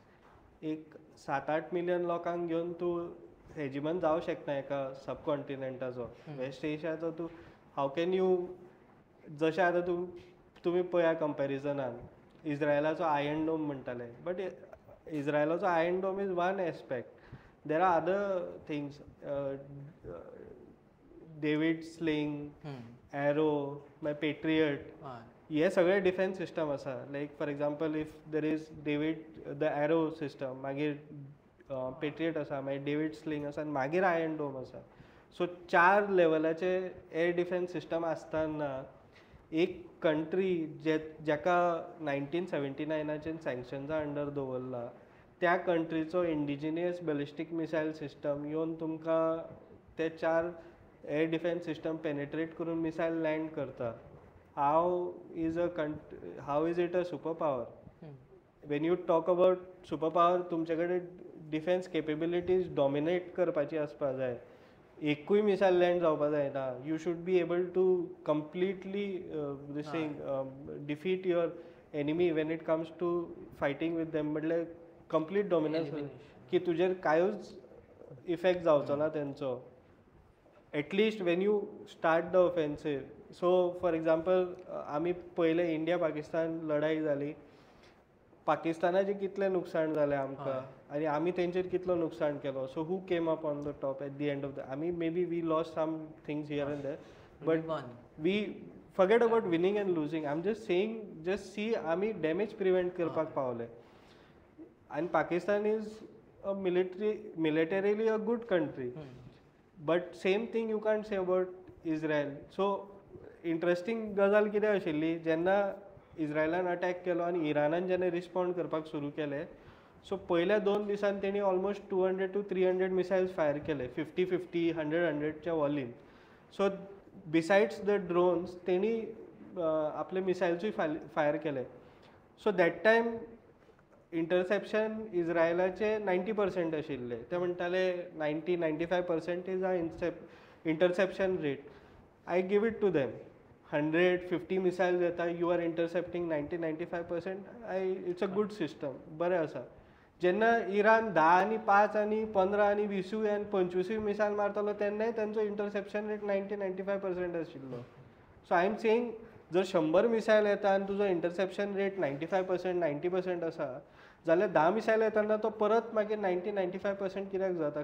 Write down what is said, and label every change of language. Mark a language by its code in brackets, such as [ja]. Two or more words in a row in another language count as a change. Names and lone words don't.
[kok] एक 7-8 मिलियन लोकांक घेवन तूं हेजिमन जावं शकना एका सब कॉन्टिनेंटाचो. वेस्ट एशियाचो तूं [en] how can you, [kok] जशें आतां तुमी पळया कंपॅरिजनान इज्रायलाचो आयर्न डोम म्हणटाले, बट इज्रायलाचो आयर्न डोम [en] is one aspect. there are other things, डेविड स्लिंग, एरो, मागीर पेट्रियट, [kok] हे सगळे [en] defence system आसा. like for example if there is the Arrow system, मागीर पेट्रियट आसा, मागीर डेविड स्लिंग आसा, [kok] आनी मागीर [en] आयर्न डोम आसा. [kok] सो 4 लेवलाचे [en] air defence system [kok] आसतना एक कंट्री जेका 1979 सँक्शन्सा अंडर दवरला, त्या कंट्रीचो [en] indigenous ballistic missile system [kok] येवन तुमकां ते 4 [en] air defence system penetrate [kok] करून [en] missile land [kok] करता. [en] How is it a super power? When you talk about super power, [kok] तुमचे कडेन [en] defence capabilities dominate [kok] करपाची आसपा जाय. एकूय [en] missile land [kok] जावपा जायना. [en] you should be able to completely defeat your enemy when it comes to fighting with them. म्हटल्यार complete dominance [kok] की तुजेर कांयूच [en] इफेक्ट [kok] जावचो ना तेंचो, [en] at least when you start the offensive. [kok] सो फॉर एग्जाम्पल आमी पयले इंडिया पाकिस्तान लढाई जाली पाकिस्तानाचें कितलें नुकसाण जालें आमकां आनी आमी तेंचेर कितलो नुकसाण केलो. [en] So who came up on the top at the end of the आमी may be we lost some things here and there but we forget about winning and losing. I'm just saying, just see [kok] आमी डॅमेज प्रिवेंट करपाक पावले. [en] And Pakistan is a militarily a good country. But same thing you can't say about Israel. So interesting [kok] गजाल कितें आशिल्ली जेन्ना इस्रायलान अटॅक केलो आनी इरानान जेन्ना रिस्पॉन्ड करपाक सुरू केलें सो पयल्या 2 दिसान तेणी ऑलमोस्ट 200 to 300 [en] missiles fire [kok] केले 50-50 100-100च्या वॉलीन. [en] so besides the drones [kok] तेणी आपले मिसायल्सूय फायर केले. [en] so that time interception [kok] इस्रायलाचे 90% आशिल्ले. ते म्हणटाले [en] 90-95% is a interception rate. I give it to them 150 missiles येता you are intercepting 90-95%. It's a good system, [kok] बरें आसा. जेन्ना इरान 10 आनी 5 आनी 15 आनी 20 आनी 25 मिसायल मारतालो तेन्नाय तांचो [en] interception rate [kok] 90-95% आशिल्लो. [en] So I am saying [kok] जर 100 मिसायल येता आनी तुजो [en] interception rate [kok] 95% 90% आसा जाल्यार 10 मिसायल येताना तो परत मागीर 90-95% कित्याक जाता.